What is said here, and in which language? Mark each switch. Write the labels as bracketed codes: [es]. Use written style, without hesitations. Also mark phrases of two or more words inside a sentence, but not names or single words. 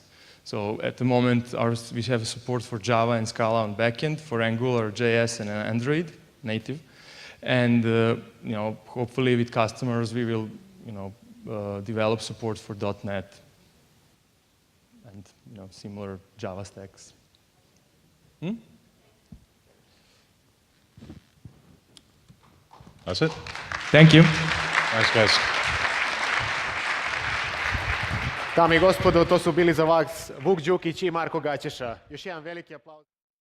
[en] So at the moment we have support for Java and Scala on backend, for Angular, JS, and Android native, and hopefully with customers we will develop support for .NET and similar Java stacks. That's it. Thank you. Thanks, guys. [sr] Dame i gospodo, to su bili za vas Vuk Đukić i Marko Gaćeša. Još jedan veliki aplauz.